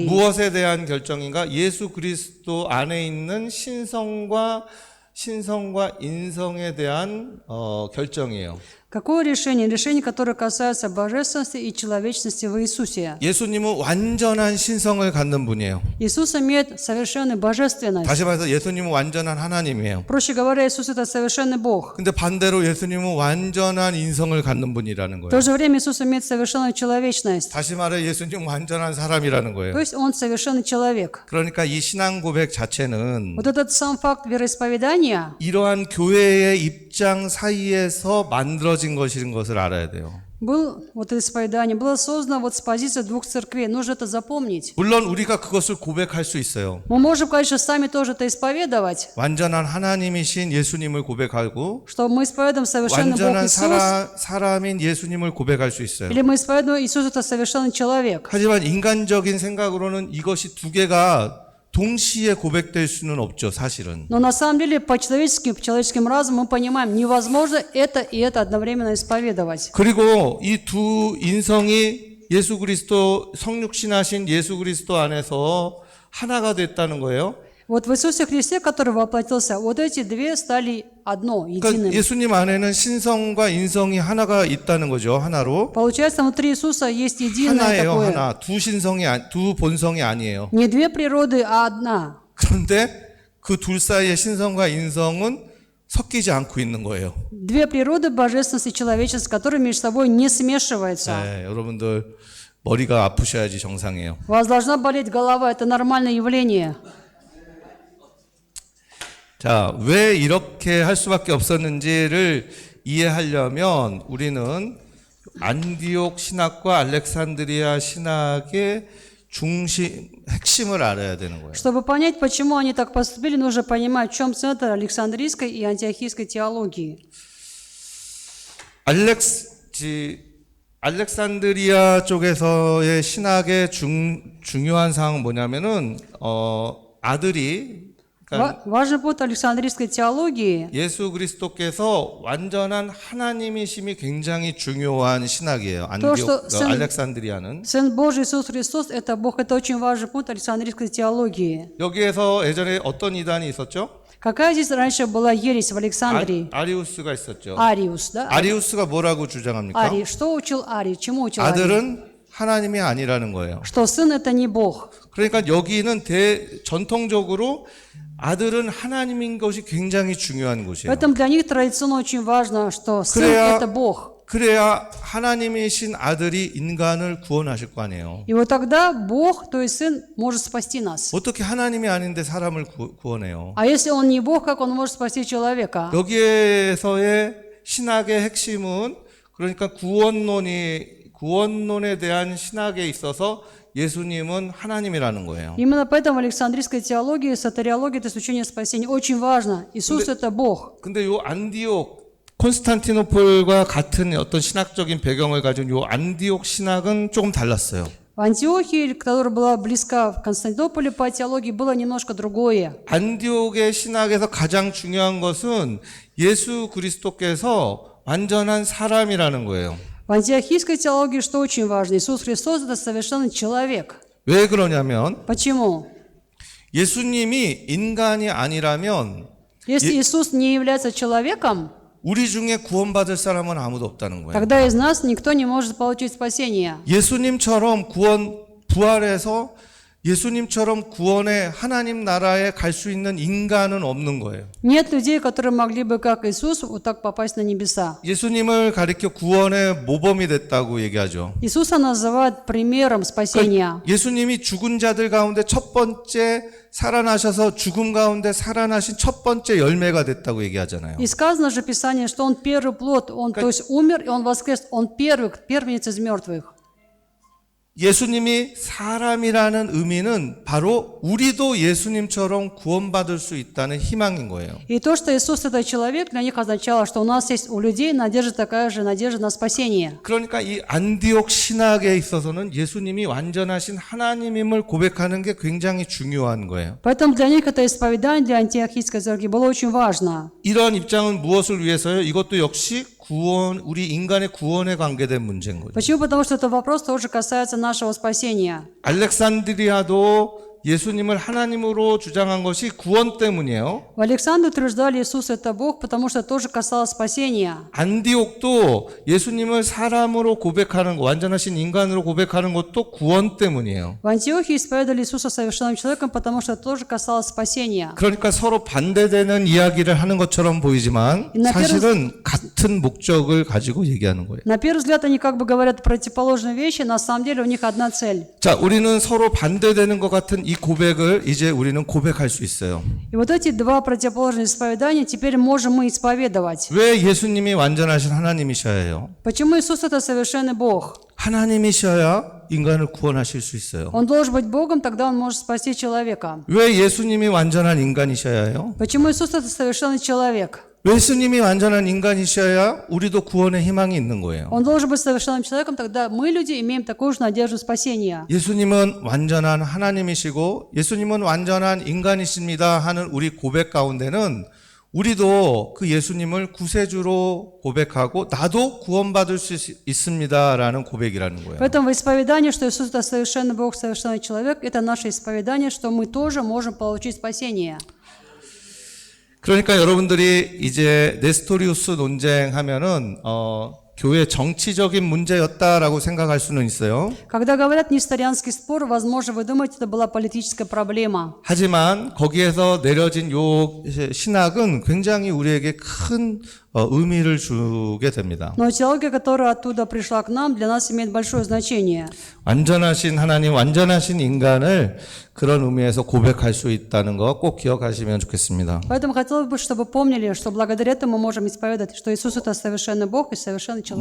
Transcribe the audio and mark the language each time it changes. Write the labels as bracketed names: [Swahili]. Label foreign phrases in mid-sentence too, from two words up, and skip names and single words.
[Korean] 무엇에 대한 결정인가? 예수 그리스도 안에 있는 신성과 인성에 대한 결정이에요. [Russian] Какое решение? Решение, которое касается божественности и человечности в Иисусе. [Korean] 예수님은 완전한 신성을 갖는 분이에요. [Russian] Иисус имеет совершенную божественность. [Korean] 다시 말해서 예수님은 완전한 하나님이에요. [Russian] Проще говоря, Иисус – это совершенный Бог. [Korean] 근데 반대로 예수님은 완전한 인성을 갖는 분이라는 В 거예요. [Russian] то же время Иисус имеет совершенную человечность. [Korean] 다시 말해 예수님은 완전한 사람이라는 거예요. [Russian] То есть Он совершенный человек. [Korean] 그러니까 이 신앙 고백 자체는 [Russian] Вот этот сам факт вероисповедания, [Korean] 이러한 교회의 입장 사이에서 만들어진 것인 것을 알아야 돼요. [Russian] вот это исповедание, было создано вот с позиции двух церквей. Нужно это запомнить. [Korean] 물론 우리가 그것을 고백할 수 있어요. [Russian] Мы можем, конечно, сами тоже это исповедовать, [Korean] 완전한 하나님이신 예수님을 고백하고 [Russian] что мы исповедуем совершенный Бог [Korean] 완전한 Иисус, 사람인 예수님을 고백할 수 있어요. [Russian] или мы исповедуем Иисус – это совершенный человек. [Korean] 하지만 인간적인 생각으로는 이것이 두 개가 동시에 고백될 수는 없죠, 사실은. [Russian] Но на самом деле, по человеческим разумом мы понимаем, невозможно это и это одновременно исповедовать. [Korean] 그리고 이 두 인성이 예수 그리스도 성육신하신 예수 그리스도 안에서 하나가 됐다는 거예요. [Russian] Вот в Иисусе Христе, который воплотился, вот эти две стали одно, [Korean] 그러니까 единым. 예수님 안에는 신성과 인성이 하나가 있다는 거죠. 하나로. [Russian] Получается, внутри Иисуса есть единое [Korean] 하나예요, такое. 하나. 두 본성이 아니에요. [Russian] Не две природы, а одна. [Korean] 그런데 그 둘 사이의 신성과 인성은 섞이지 않고 있는 거예요. [Russian] Две природы, божественность и человеченость, которые между собой не смешиваются. [Korean] 네, 여러분들 머리가 아프셔야지 정상이에요. [Russian] У вас должна болеть голова, это нормальное явление. [Korean] 자, 왜 이렇게 할 수밖에 없었는지를 이해하려면 우리는 안디옥 신학과 알렉산드리아 신학의 핵심을 알아야 되는 거예요. [Russian] Чтобы понять, почему они так поступили, нужно понимать, в чем центр Александрийской и антиохийской теологии. [Korean] 알렉산드리아 쪽에서의 신학의 중요한 사항은 뭐냐면은 아들이 그러니까 [Russian] Важный пункт Александрийской теологии. [Korean] 예수 그리스도께서 완전한 하나님이심이 굉장히 중요한 신학이에요. 알렉산드리아는. [Russian] Сын Божий Иисус Христос – это Бог, это очень важный пункт Александрийской теологии. [Korean] 여기에서 예전에 어떤 이단이 있었죠? [Russian] Какая здесь раньше была ересь в Александрии? [Korean] 아리우스가 있었죠. [Russian] Ариус, да? [Korean] 아리우스가 뭐라고 주장합니까? [Russian] Арий. Что учил Арий? Чему учил Арий? [Korean] 아들은 하나님이 아니라는 거예요. [Russian] Что сын – это не Бог. [Korean] 그러니까 여기는 전통적으로 아들은 하나님인 것이 굉장히 중요한 곳이에요. [Russian] Поэтому для них традиционно очень важно, что сын – [Korean] 그래야- [Russian] это Бог. [Korean] 그래야 하나님이신 아들이 인간을 구원하실 거 아니에요. [Russian] И вот тогда Бог, то есть сын, может спасти нас. [Korean] 어떻게 하나님이 아닌데 사람을 구원해요? [Russian] А если он не Бог, как он может спасти человека? [Korean] 여기에서의 신학의 핵심은 그러니까 구원론에 대한 신학에 있어서 예수님은 하나님이라는 거예요. [Russian] Именно поэтому в Александрийской теологии, сотариологии, то есть учение спасения, очень важно. Иисус – это Бог. [Korean] 근데 요 안디옥 콘스탄티노폴과 같은 어떤 신학적인 배경을 가진 요 안디옥 신학은 조금 달랐어요. [Russian] В Антиохии, которая была близка в Константинополе по теологии, было немножко другое. [Korean] 안디옥의 신학에서 가장 중요한 것은 예수 그리스도께서 완전한 사람이라는 거예요. [Russian] В антиохийской теологии что очень важно? Иисус Христос – это совершенный человек. [Korean] 왜 그러냐면 [Russian] Почему? [Korean] 예수님이 인간이 아니라면 [Russian] Если Иисус не является человеком, [Korean] 우리 중에 구원받을 사람은 아무도 없다는 거예요. [Russian] тогда из нас никто не может получить спасение. [Korean] 예수님처럼 부활해서 예수님처럼 구원의 하나님 나라에 갈 수 있는 인간은 없는 거예요. [Russian] Нет людей, которые могли бы, как Иисус, вот так попасть на небеса. [Korean] 예수님을 가리켜 구원의 모범이 됐다고 얘기하죠. [Russian] Иисуса называют примером спасения. [Korean] 예수님이 죽은 자들 가운데 첫 번째 살아나셔서 죽음 가운데 살아나신 첫 번째 열매가 됐다고 얘기하잖아요. [Russian] И сказано же в Писании, что Он первый плод, Он, то есть умер, и Он воскрес, Он первенец из мертвых. [Korean] 예수님이 사람이라는 의미는 바로 우리도 예수님처럼 구원받을 수 있다는 희망인 거예요. [Russian] И то, что Иисус это человек, для них означало, что у нас есть у людей надежда такая же, надежда на спасение. [Korean] 그러니까 이 안디옥 신학에 있어서는 예수님이 완전하신 하나님임을 고백하는 게 굉장히 중요한 거예요. [Russian] Поэтому для них это исповедание для антиохийской церкви было очень важно. [Korean] 이러한 입장은 무엇을 위해서요? 이것도 역시 우리 인간의 구원에 관계된 문제인 거죠. [Russian] Почему? Потому что этот вопрос тоже касается нашего спасения. [Korean] 알렉산드리아도 예수님을 하나님으로 주장한 것이 구원 때문이에요. [Russian] В Александре утверждали, Иисус это Бог, потому что тоже касалось спасения. [Korean] 안디옥도 예수님을 사람으로 고백하는 것, 완전하신 인간으로 고백하는 것도 구원 때문이에요. [Russian] В Антиохии исповедовали Иисуса совершенным человеком, потому что это тоже касалось спасения. [Korean] 그러니까 서로 반대되는 이야기를 하는 것처럼 보이지만 사실은 같은 목적을 가지고 얘기하는 거예요. [Russian] На первый взгляд они как бы говорят противоположные вещи, на самом деле у них одна цель. [Korean] 자, 우리는 서로 반대되는 것 같은 이 고백을 이제 우리는 고백할 수 있어요. [Russian] И вот эти два противоположных исповедания теперь можем мы исповедовать. [Korean] 왜 예수님이 완전하신 하나님이셔야 해요? [Russian] Почему Иисус это совершенный Бог? [Korean] 하나님이셔야 인간을 구원하실 수 있어요. [Russian] Он должен быть Богом, тогда Он может спасти человека. [Korean] 왜 예수님이 완전한 인간이셔야 해요? [Russian] Почему Иисус это совершенный человек? [Korean] 예수님이 완전한 인간이셔야 우리도 구원의 희망이 있는 거예요. [Russian] Он должен быть совершенным человеком, тогда мы, люди, имеем такую же надежду спасения. [Korean] 예수님은 완전한 하나님이시고 예수님은 완전한 인간이십니다 하는 우리 고백 가운데는 우리도 그 예수님을 구세주로 고백하고 나도 구원받을 수 있습니다라는 고백이라는 거예요. [Russian] Поэтому исповедание, что Иисус – это совершенный Бог, совершенный человек, это наше исповедание, что мы тоже можем получить спасение. [Korean] 그러니까 여러분들이 이제 네스토리우스 논쟁하면은 교회 정치적인 문제였다라고 생각할 수는 있어요. [Russian] Когда говорят несторианский спор, возможно, вы думаете, это была политическая проблема. [Korean] 하지만 거기에서 내려진 요 신학은 굉장히 우리에게 큰 의미를 주게 됩니다. [Russian] Но теология, которая оттуда пришла к нам, для нас имеет большое значение. [Korean] 완전하신 하나님, 완전하신 인간을 그런 의미에서 고백할 수 있다는 거 꼭 기억하시면 좋겠습니다. [Russian] Поэтому хотелось бы, чтобы помнили, что благодаря этому мы можем исповедать, что Иисус – это совершенный Бог и совершенный человек.